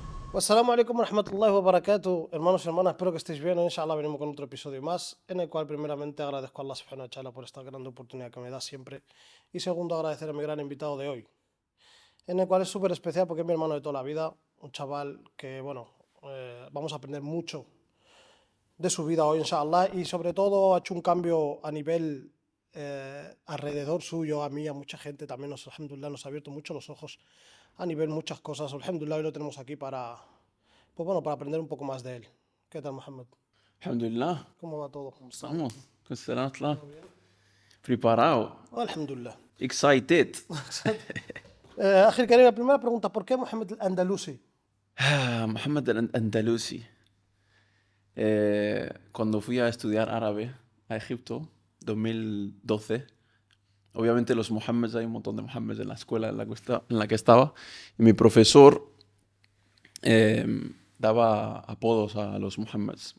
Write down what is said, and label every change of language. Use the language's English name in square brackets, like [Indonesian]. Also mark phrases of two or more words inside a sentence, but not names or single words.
[Arabic] السلام عليكم ورحمة الله وبركاته, [Spanish] hermanos y hermanas, espero que estéis bien. Inshallah venimos con otro episodio más, en el cual primeramente agradezco a [Arabic] الله سبحانه وتعالى [Spanish] por esta gran oportunidad que me da siempre. Y segundo, agradecer a mi gran invitado de hoy, en el cual es súper especial porque es mi hermano de toda la vida, un chaval que, bueno, vamos a aprender mucho de su vida hoy, inshallah, y sobre todo ha hecho un cambio a nivel alrededor suyo, a mí, a mucha gente, también alhamdulillah, nos ha abierto mucho los ojos a nivel muchas cosas. Alhamdulillah, hoy lo tenemos aquí para, pues bueno, para aprender un poco más de él. ¿Qué tal, Mohamed? Alhamdulillah, ¿Cómo va todo? estamos. [Portuguese] Com será lá? [Spanish] Preparado. Alhamdulillah. Excited. Ángel Karim, la primera pregunta, ¿por qué Mohamed al-Andalusi? Mohamed al-Andalusi. Cuando fui a estudiar árabe a Egipto, 2012, obviamente los Mohammeds, hay un montón de Mohammeds en la escuela en la que estaba, y mi profesor eh, daba apodos a los Mohammeds.